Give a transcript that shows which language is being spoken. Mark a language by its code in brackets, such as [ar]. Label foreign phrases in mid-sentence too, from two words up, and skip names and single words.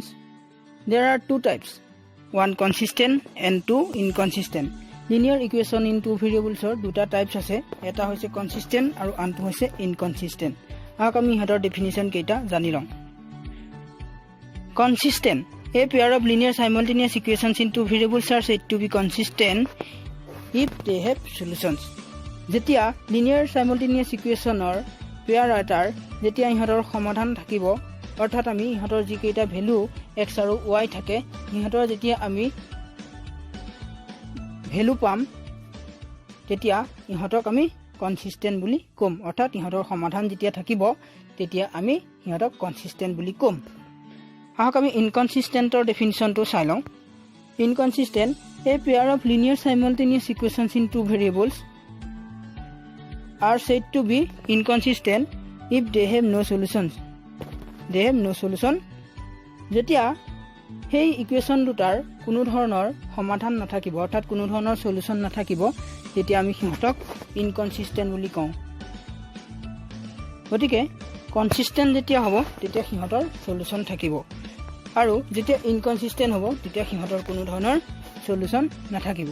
[en] There are two types, one consistent and two inconsistent. linear equation in two variables [as] দুটা টাইপছ আছে, এটা হৈছে কনচিষ্টেণ্ট আৰু আনটো হৈছে ইনকনচিষ্টেণ্ট। আহক আমি ইহঁতৰ ডেফিনিশ্যন কেইটা জানি লওঁ। কনচিষ্টেণ্ট, [en] a pair of linear simultaneous equations in two variables are said to be consistent if they have solutions. [as] যেতিয়া [en] linear simultaneous equation [as] পেয়াৰ এটাৰ যেতিয়া ইহঁতৰ সমাধান থাকিব, অৰ্থাৎ আমি ইহঁতৰ যিকেইটা ভেলু x আৰু y থাকে, ইহঁতৰ যেতিয়া আমি ভেলু পাম তেতিয়া ইহঁতক আমি কনচিষ্টেণ্ট বুলি ক'ম। অৰ্থাৎ ইহঁতৰ সমাধান যেতিয়া থাকিব তেতিয়া আমি ইহঁতক কনচিষ্টেণ্ট বুলি ক'ম। আহক আমি ইনকনচিষ্টেণ্টৰ ডেফিনিশ্যনটো চাই লওঁ। [en] Inconsistent, a pair of linear simultaneous equations in two variables are said to be inconsistent if they have no solutions. They have no solution. [as] যেতিয়া সেই ইকুৱেশ্যন দুটাৰ কোনো ধৰণৰ সমাধান নাথাকিব, অৰ্থাৎ কোনো ধৰণৰ সলিউশন নাথাকিব, তেতিয়া আমি সিহঁতক ইনকনচিষ্টেণ্ট বুলি কওঁ। গতিকে কনচিষ্টেণ্ট যেতিয়া হ'ব তেতিয়া সিহঁতৰ সলিউশন থাকিব, আৰু যেতিয়া ইনকনচিষ্টেণ্ট হ'ব তেতিয়া সিহঁতৰ কোনো ধৰণৰ সলিউশন নাথাকিব।